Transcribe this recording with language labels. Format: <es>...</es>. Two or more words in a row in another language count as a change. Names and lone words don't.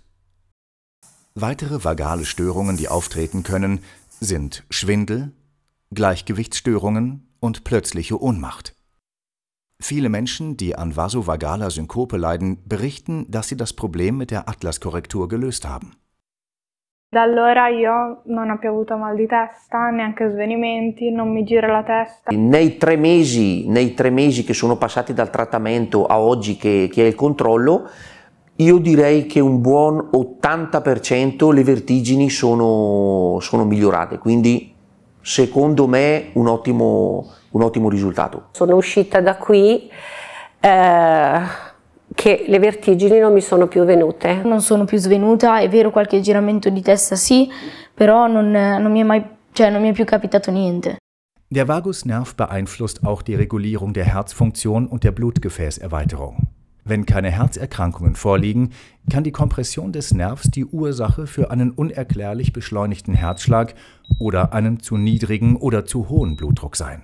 <de>Weitere vagale Störungen, die auftreten können, sind Schwindel, Gleichgewichtsstörungen und plötzliche Ohnmacht. Viele Menschen, die an vasovagaler Synkope leiden, berichten, dass sie das Problem mit der Atlaskorrektur gelöst haben.</de> <it>Da allora io non ho più avuto mal di testa, neanche svenimenti, non mi gira la testa. Nei tre mesi che sono passati dal trattamento a oggi che è il controllo, io direi che un buon 80% le vertigini sono migliorate, quindi secondo me un ottimo risultato. Sono uscita da qui che le vertigini non mi sono più venute. Non sono più svenuta, è vero, qualche giramento di testa sì, però non mi è più capitato niente.</it> <de>Der Vagusnerv beeinflusst auch die Regulierung der Herzfunktion und der Blutgefäßerweiterung. Wenn keine Herzerkrankungen vorliegen, kann die Kompression des Nervs die Ursache für einen unerklärlich beschleunigten Herzschlag oder einen zu niedrigen oder zu hohen Blutdruck sein.</de>